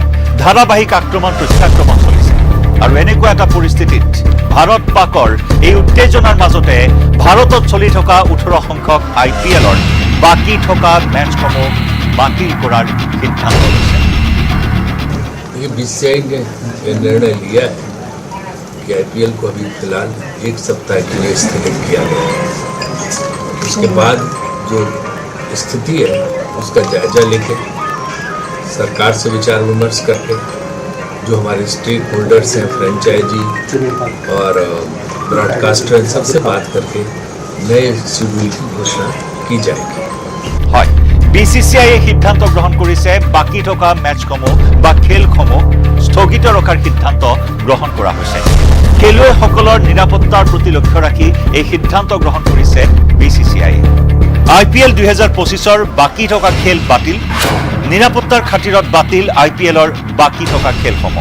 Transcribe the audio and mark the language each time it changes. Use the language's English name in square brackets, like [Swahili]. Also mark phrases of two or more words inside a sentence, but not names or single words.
[Assamese] ধাৰাবাহিক আক্ৰমণ প্ৰত্যাক্ৰমণ চলিছে, আৰু এনেকুৱা এটা পৰিস্থিতিত ভাৰত পাকৰ এই উত্তেজনাৰ মাজতে ভাৰতত চলি থকা 18 সংখ্যক IPLৰ বাকী থকা মেচসমূহ বাতিল কৰাৰ সিদ্ধান্ত লৈছে। [Hindi] ये बीसीसीआई ने निर्णय लिया है कि आईपीएल को अभी फिलहाल 1 सप्ताह के लिए स्थगित किया गया है। उसके बाद जो स्थिति है उसका जायजा लेके सरकार से विचार विमर्श करके जो हमारे [English] stake holders [Hindi] हैं, फ्रेंचाइजी और ब्रॉडकास्टर, सबसे बात करके नए शेड्यूल की घोषणा की जाएगी। [Assamese] হয় বিসিসিআইয়ে সিদ্ধান্ত গ্ৰহণ কৰিছে বাকি থকা মেচসমূহ বা খেলসমূহ স্থগিত ৰখাৰ সিদ্ধান্ত গ্ৰহণ কৰা হৈছে। খেলুৱৈসকলৰ নিৰাপত্তাৰ প্ৰতি লক্ষ্য ৰাখি এই সিদ্ধান্ত গ্ৰহণ কৰিছে বিসিসিআইয়ে। আইপিএল 2025ৰ বাকি থকা খেল বাতিল, নিৰাপত্তাৰ খাতিৰত বাতিল আইপিএলৰ বাকি থকা খেলসমূহ।